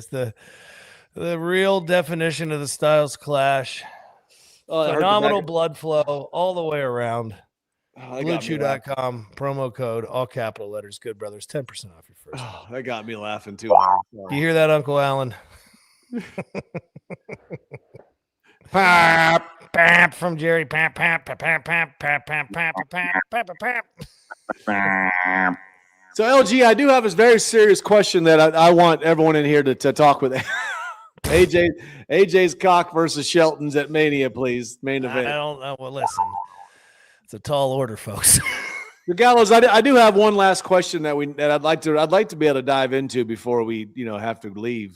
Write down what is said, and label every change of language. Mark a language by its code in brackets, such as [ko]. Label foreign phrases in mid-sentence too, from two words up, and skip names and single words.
[en] The real definition of the Styles clash. Phenomenal blood flow all the way around. BlueChew.com, promo code, all capital letters, Good Brothers, 10% off your first. Oh, that got me laughing too hard. Do you hear that, Uncle Alan? Pap, pap from Jerry. Pap, pap, pap, pap, pap, pap, pap, pap, pap, pap, pap. So, LG, I do have a very serious question that I want everyone in here to talk with. AJ's cock versus Shelton's at Mania, please. Main event. I don't know. Well, listen. It's a tall order, folks. The Gallows, I do have one last question that I'd like to be able to dive into before we have to leave.